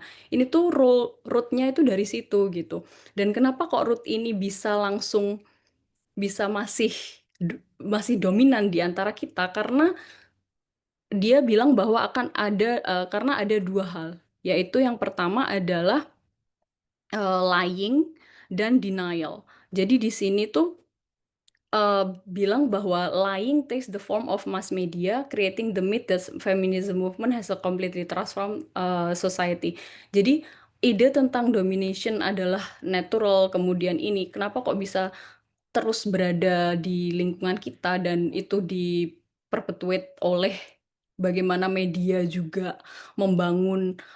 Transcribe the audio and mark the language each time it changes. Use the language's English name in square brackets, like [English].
[Indonesian] Nah, ini tuh rootnya itu dari situ gitu. Dan kenapa kok root ini bisa masih dominan di antara kita? Karena dia bilang bahwa karena ada 2 hal, yaitu yang pertama adalah, lying dan denial. Jadi di sini tuh, bilang bahwa [English] lying takes the form of mass media, creating the myth that feminism movement has a completely transformed, society. [Indonesian] Jadi ide tentang domination adalah natural, kemudian ini, kenapa kok bisa terus berada di lingkungan kita dan itu di-perpetuate oleh bagaimana media juga membangun,